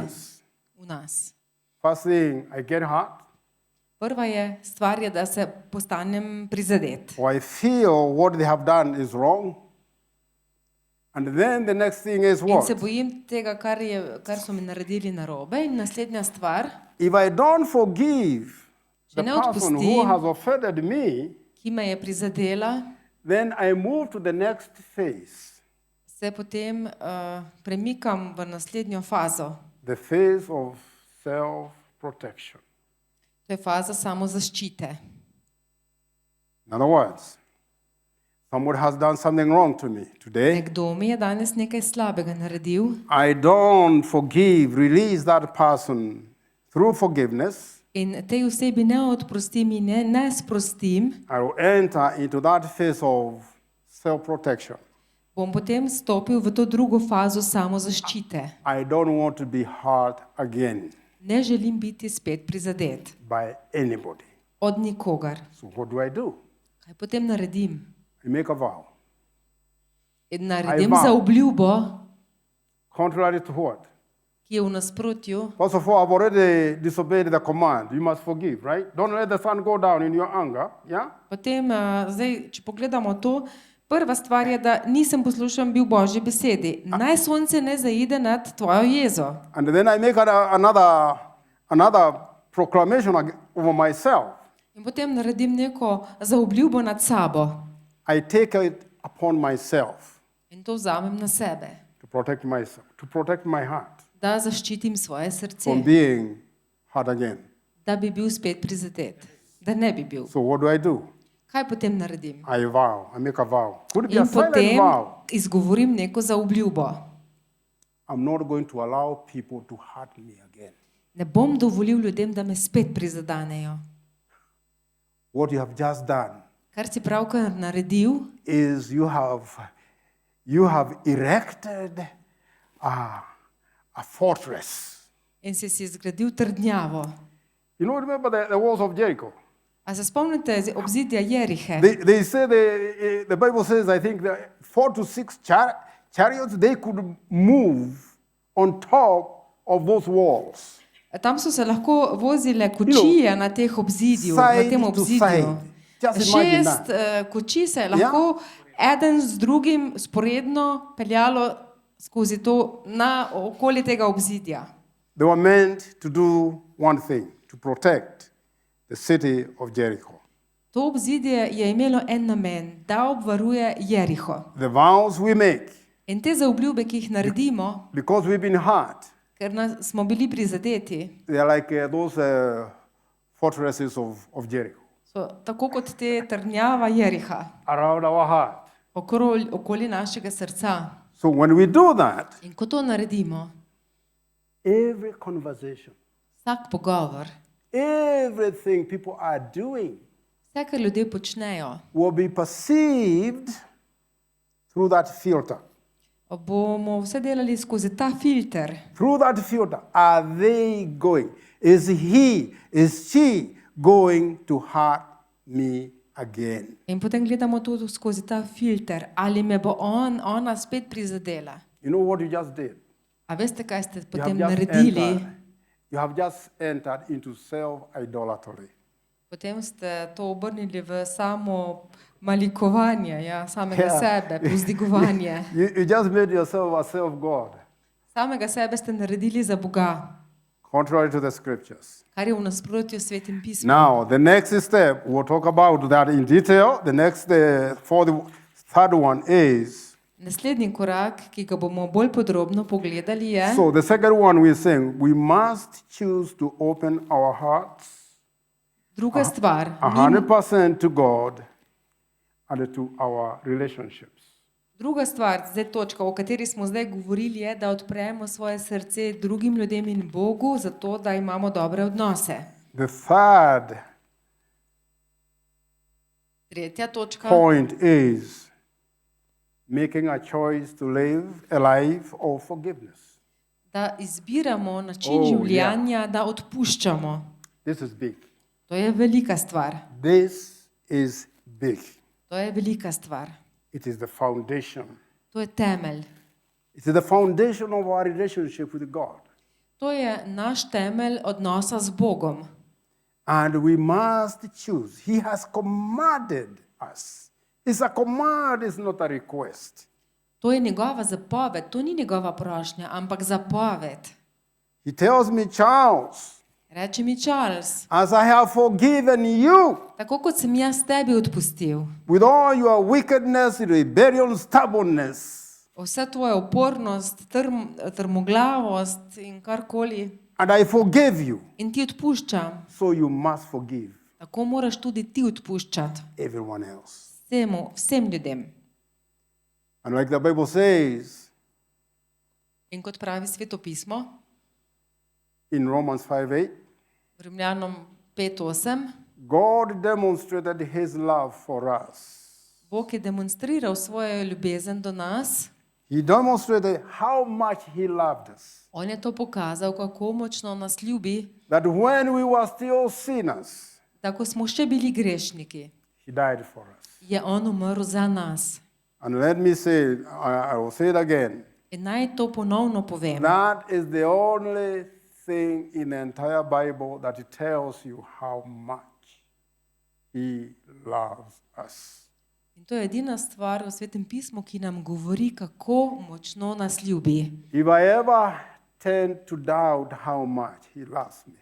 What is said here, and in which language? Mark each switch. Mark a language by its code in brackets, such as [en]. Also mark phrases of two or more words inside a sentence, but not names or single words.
[en] us. [sl] v nas. [en] First thing, I get hurt, [sl] Prva stvar je, da se postanem prizadet. [en] or I feel what they have done is wrong. And then the next thing is [sl] In se [en] what? [sl] bojim tega, kar so mi naredili narobe. In naslednja stvar, [en] If I don't forgive the [sl] Če ne [en] person who [sl] odpustim, [en] has offended me, [sl] ki me je prizadela, [en] then I move to the next phase, [sl] se potem premikam v naslednjo fazo. [en] the phase of self-protection. [sl] To je faza samozaščite. [en] In other words, someone has done something wrong to me today. [sl] Nekdo mi je danes nekaj slabega naredil [en] I don't forgive, release that person through forgiveness. [sl] in tej osebi ne odprostim in ne sprostim, [en] I will enter into that phase of self-protection. [sl] bom potem stopil v to drugo fazo samozaščite. [en] I don't want to be hurt again [sl] Ne želim biti spet prizadet [en] by anybody. [sl] od nikogar. [en] So what do I do? [sl] Kaj potem naredim? [en] I make a vow. [sl] In naredim [en] vow. [sl] za obljubo, [en] Contrary to what? [sl] ki je v nasprotju. [en] First of all, I've already disobeyed the command. You must forgive, right? Don't let the sun go down in your anger. Yeah? [sl] Potem, zdaj, če pogledamo to, prva stvar je, da nisem poslušal bil Božji besedi. Naj sonce ne zaide nad tvojo jezo. [en] And then I make another proclamation over myself. [sl] In potem naredim neko zaobljubo nad sabo. [en] I take it upon myself [sl] In to vzamem na sebe, [en] to protect myself, to protect my heart [sl] da zaščitim svoje srce, [en] from being hurt again. [sl] da bi bil spet prizadet, da ne bi bil. [en] So what do I do? [sl] Kaj potem naredim? [en] I vow. I make a vow. Could it be a [sl] In [en] silent [sl] potem [en] vow? [sl] izgovorim neko zaobljubo. [en] I'm not going to allow people to hurt me again. [sl] Ne bom dovolil ljudem, da me spet prizadanejo. [en] What you have just done [sl] Kar si pravkar naredil, [en] is you have erected a fortress. [sl] in si zgradil trdnjavo. [en] You know, remember the walls of Jericho? [sl] A se spomnite obzidja Jerihe? [en] They say the Bible says, I think, that 4 to 6 chariots, they could move on top of those walls. [sl] Tam so se lahko vozile kočije na teh obzidju, na [en] side [sl] tem [en] to [sl] obzidju. [en] side. Just imagine [sl] 6 kočij se je lahko eden z drugim sporedno peljalo skozi to okoli tega obzidja. [en] They were meant to do one thing, to protect the city of Jericho. [sl] To obzidje je imelo en namen, da obvaruje Jeriho. [en] The vows we make, [sl] In te zaobljube, ki jih naredimo, [en] because we've been hurt, [sl] ker smo bili prizadeti, [en] they are like those fortresses of Jericho [sl] so tako kot te trdnjava Jeriha, [en] around our heart. [sl] okoli našega srca. [en] So when we do that, [sl] In ko to naredimo, [en] every conversation, [sl] vsak pogovor, [en] everything people are doing [sl] vse, kar ljudje počnejo, [en] will be perceived through that filter. [sl] bomo vse delali skozi ta filter. [en] Through that filter, are they going? Is she going to hurt me again? [sl] In potem gledamo tudi skozi ta filter, ali me bo ona spet prizadela. [en] You know what you just did? [sl] A veste, kaj ste [en] You have [sl] potem [en] just [sl] naredili? [en] entered into self-idolatry. [sl] Potem ste to obrnili v samo malikovanje, samega sebe, povzdigovanje. [en] You just made yourself a self-god. [sl] Samega sebe ste naredili za Boga. [en] contrary to the scriptures. [sl] kar je v nasprotju s Svetim pismom. [en] Now, the next step, we'll talk about that in detail. The third one is, [sl] Naslednji korak, ki ga bomo bolj podrobno pogledali, je, [en] so the second one we're saying, we must choose to open our hearts [sl] druga stvar, [en] 100% to God and to our relationships. [sl] druga stvar, zdaj točka, o kateri smo zdaj govorili, je, da odpremo svoje srce drugim ljudem in Bogu, zato da imamo dobre odnose. [en] The third [sl] Tretja točka, [en] point is making a choice to live a life of forgiveness. [sl] da izbiramo način Oh, življenja, da odpuščamo. [en] This is big. [sl] To je velika stvar. [en] This is big. [sl] To je velika stvar. [en] It is the foundation. [sl] To je temelj. [en] It is the foundation of our relationship with God. [sl] To je naš temelj odnosa z Bogom. [en] And we must choose. He has commanded us. It's a command, it's not a request. [sl] To je njegova zapoved, to ni njegova prošnja, ampak zapoved. [en] He tells me, Charles, [sl] Reče mi Charles, [en] as I have forgiven you [sl] tako kot sem jaz tebi odpustil, [en] with all your wickedness, rebellion, stubbornness, [sl] vsa tvoja upornost, trmoglavost in karkoli, [en] and I forgave you, [sl] in ti odpuščam, [en] so you must forgive [sl] tako moraš tudi ti odpuščati [en] everyone else. [sl] vsem ljudem. [en] And like the Bible says [sl] In kot pravi Sveto pismo, [en] in Romans 5:8, [sl] v Rimljanom 5:8, [en] God demonstrated his love for us. [sl] Bog je demonstriral svojo ljubezen do nas, [en] He demonstrated how much he loved us. [sl] on je to pokazal, kako močno nas ljubi, [en] That when we were still sinners, [sl] da ko smo še bili grešniki, [en] he died for us. [sl] je on umrl za nas. [en] And let me say, I will say it again. [sl] In naj to ponovno povem. [en] That is the only thing in the entire Bible that it tells you how much he loves us. [sl] In to je edina stvar v Svetem pismu, ki nam govori, kako močno nas ljubi. [en] If I ever tend to doubt how much he loves me,